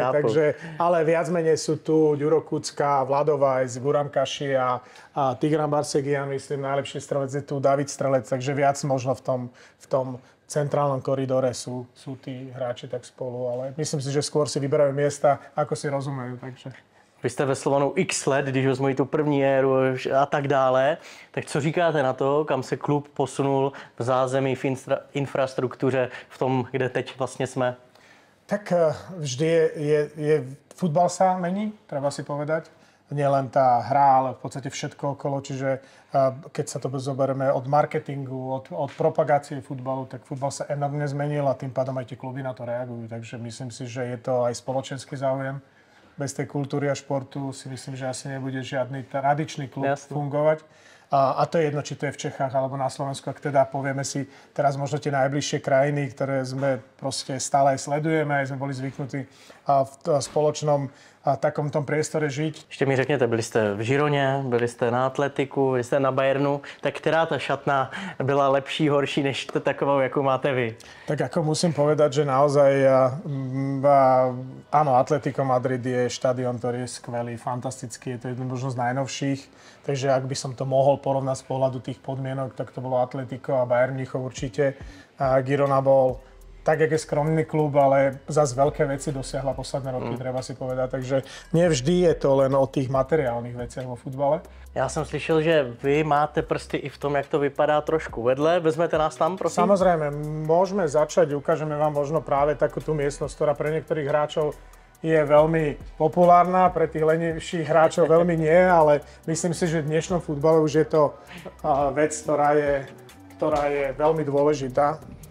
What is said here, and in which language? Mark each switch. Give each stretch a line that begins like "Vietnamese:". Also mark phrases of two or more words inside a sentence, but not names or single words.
Slovak: Takže, ale viac menej sú tu Ďuro Kucka, Vlado Vajs, Guram Kaši a Tigran Barsegian, myslím, najlepší strelec je tu David Strelec, takže viac možno v tom centrálnom koridore sú tí hráči tak spolu, ale myslím si, že skôr si vyberajú miesta, ako si rozumejú, takže...
Czech: Vy jste ve Slovanu x let, když vezmu tu první éru a tak dále. Tak co říkáte na to, kam se klub posunul v zázemí, v infrastruktuře, v tom, kde teď vlastně jsme?
Slovak: Tak vždy je futbal sa mení, treba si povedať. Nie len tá hra, ale v podstate všetko okolo. Čiže keď sa to zoberieme od marketingu, od propagácie futbalu, tak futbal sa enormne zmenil a tým pádom aj tie kluby na to reagujú. Takže myslím si, že je to aj spoločenský záujem. Bez tej kultúry a športu si myslím, že asi nebude žiadny tradičný klub fungovať. A to je jedno, či to je v Čechách alebo na Slovensku. Ak teda povieme si teraz možno tie najbližšie krajiny, ktoré sme proste stále aj sledujeme, aj sme boli zvyknutí v spoločnom takom tom priestore žiť.
Czech: Ještě mi řekněte, byli jste v Žironě, byli jste na Atletiku, byli jste na Bayernu, tak která ta šatna byla lepší, horší než takovou, jakou máte vy?
Slovak: Tak ako musím povedať, že naozaj áno, Atletico Madrid je štadión, ktorý je skvelý, fantastický, je to jedno možno z najnovších. Takže ak by som to mohol porovnať z pohľadu tých podmienok, tak to bolo Atletico a Bayern Mníchov určite. Girona bol tak, jak je skromný klub, ale zase veľké veci dosiahla posledné roky, treba si povedať. Takže nevždy je to len o tých materiálnych veciach vo futbale.
Czech: Já jsem slyšel, že vy máte prsty i v tom, jak to vypadá trošku vedle. Vezmete nás tam, prosím?
Slovak: Samozrejme, môžeme začať, ukážeme vám možno práve takú tú miestnosť, ktorá pre niektorých hráčov je veľmi populárna, pre tých lenivších hráčov veľmi nie, ale myslím si, že v dnešnom futbale už je to vec, ktorá je veľmi dôležitá.